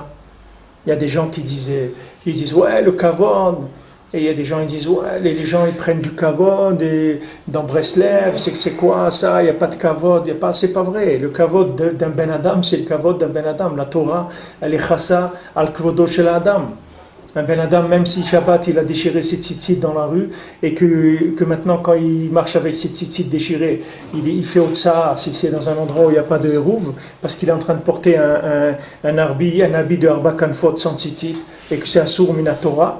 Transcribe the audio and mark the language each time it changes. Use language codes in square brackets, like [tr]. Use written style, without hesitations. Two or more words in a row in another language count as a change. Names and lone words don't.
[fr] Il y a des gens qui disent ouais, le kavod. Et il y a des gens qui disent ouais, les gens ils prennent du kavod et dans Breslev, c'est quoi ça? Il n'y a pas de kavod, c'est pas vrai. Le kavod d'un [he] בן אדם, [fr] c'est le kavod d'un [he] בן אדם. [fr] La Torah, elle est [he] חסה על כבודו של אדם. [fr] Un [he] בן אדם, [fr] même si Shabbat il a déchiré ses tzitzit dans la rue et que maintenant quand il marche avec ses tzitzit déchirés, il fait otsa si c'est dans un endroit où il n'y a pas de hérouve parce qu'il est en train de porter un habit de [he] ארבע כנפות [fr] sans tzitzit et que c'est [he] אסור מן התורה.